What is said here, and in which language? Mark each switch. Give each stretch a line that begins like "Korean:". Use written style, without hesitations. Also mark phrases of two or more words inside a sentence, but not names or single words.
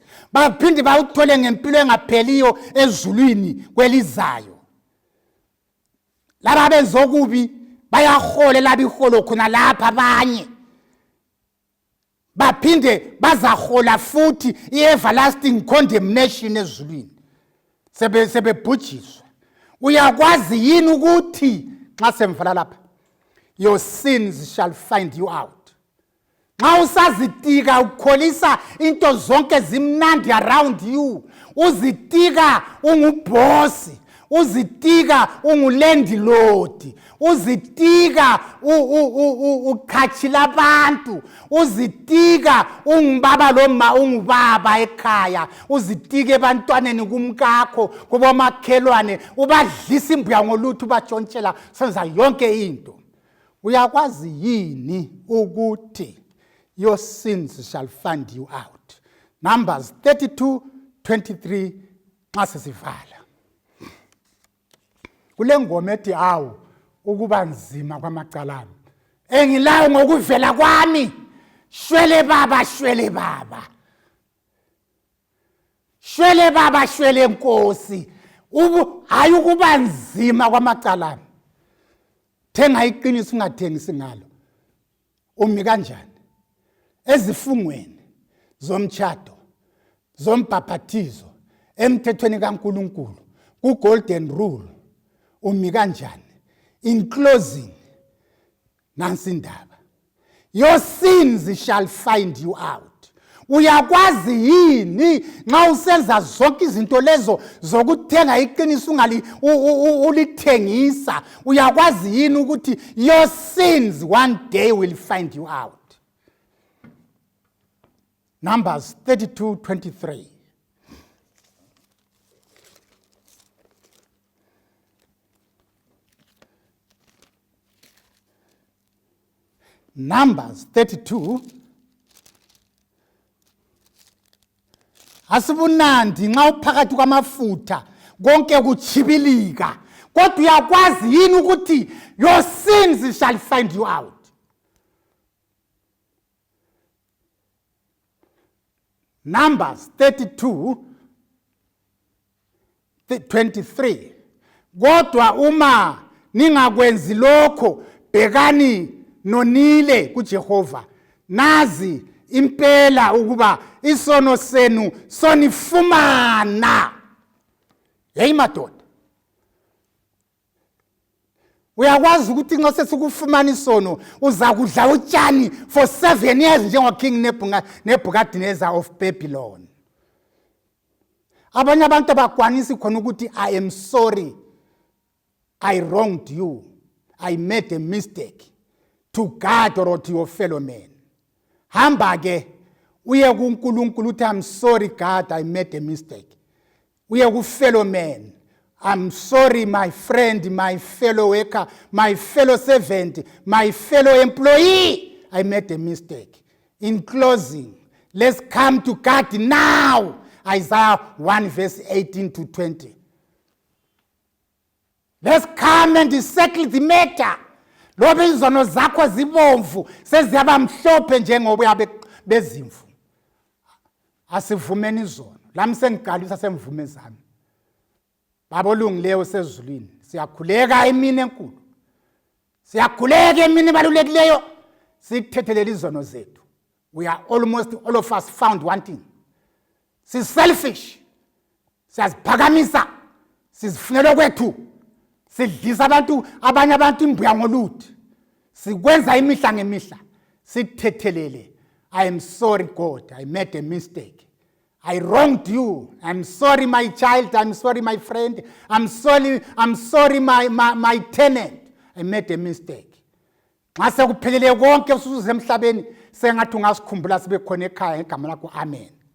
North Ndebele: Baphinde bawuthole ngempilo engapheliyo ezulwini kwelizayo. Laba benze okubi bayahole labiholo khona lapha abanye. Baphinde bazahola futhi i-everlasting condemnation ezulwini. Sebebhujiswa. Uyakwazi yini ukuthi nxa semvala lapha,
English: your sins shall find you out.
North Ndebele: Nxa usazitika ukholisa into zonke zimnandi
English: around you,
North Ndebele: uzitika ungubhosi, uzitika ungulandlord, uzitika ukhachila abantu, uzitika ungubaba loma ungubaba ekhaya, uzitike ebantwaneni kumkakho kubomakhelwane, ubadlisa imbuya ngolutho ubatshontshela senza yonke into. Uyakwazi yini ukuthi
English: your sins shall find you out?
North Ndebele: Numbers 32:23 nxa sesivala. Kule ngoma ethi awu ukuba nzima kwamacalami. Engilayo ngokuvela kwami. Shwele baba, shwele baba. Shwele baba, shwele nkosi. Hayi ukuba nzima kwamacalami. Thenga iqiniso ungathengisi ngalo. Umi kanjani? Ezifungweni zomtshado, zombhaphathizo, emthethweni kaNkulunkulu, ku
English: golden rule.
North Ndebele: Umi kanjani?
English: In closing,
North Ndebele: nansi indaba. Your sins shall find you out. Uyakwazi yini nxa usenza zonke izinto lezo zokuthenga iqiniso ulithengisa? Uyakwazi yini ukuthi
English: your sins one day will find you out?
North Ndebele: Numbers 32:23. Numbers 32. Asibunandi nxa uphakathi kwamafutha konke kuchibilika, kodwa uyakwazi yini ukuthi
English: your sins shall find you out?
North Ndebele: Numbers 32:23. Kodwa uma ningakwenzi lokho, bhekani nonile kuJehova. Nazi impela ukuba isono senu sonifumana. Hey madoda. Uyakwazi ukuthi nxa sesikufumana isono uzakudla utshani
English: for 7 years
North Ndebele: njengoKing Nebuchadnezzar of Babylon. Abanye abantu abakwanisi khona ukuthi
English: I am sorry, I wronged you, I made a mistake to God or to your fellow men.
North Ndebele: Hamba ke uye kuNkulunkulu uthi
English: I'm sorry God, I made a mistake.
North Ndebele: Uye ku
English: fellow man, I'm sorry, my friend, my fellow worker, my fellow servant, my fellow employee. I made a mistake. In closing, let's come to God now. Isaiah 1 verse 18 to 20. Let's come and settle the matter.
North Ndebele: Lobe izono zakho zibomvu seziyaba mhlophe njengobuya bezimvu. Asivumeni izono. Lami sengiqalisa semvume zami. Baba olungileyo sezulwini, siyakhuleka emini enkulu. Siyakhuleka emini ebalulekileyo. Sithethelele izono zethu.
English: We are almost all of us found wanting. Selfish.
North Ndebele: Siyaziphakamisa. Sizifunela kwethu. Sidlisa abantu abanye abantu imbuya ngoluthi. Sikwenza imihla ngemihla. Sithethelele.
English: I am sorry, God. I made a mistake. I wronged you. I'm sorry, my child. I'm sorry, my friend. I'm sorry, my tenant. I made a mistake.
North Ndebele: Nxa sekuphelele konke usuze emhlabeni sengathi ungasikhumbula sibe khona ekhaya ngegama lakho. Amen.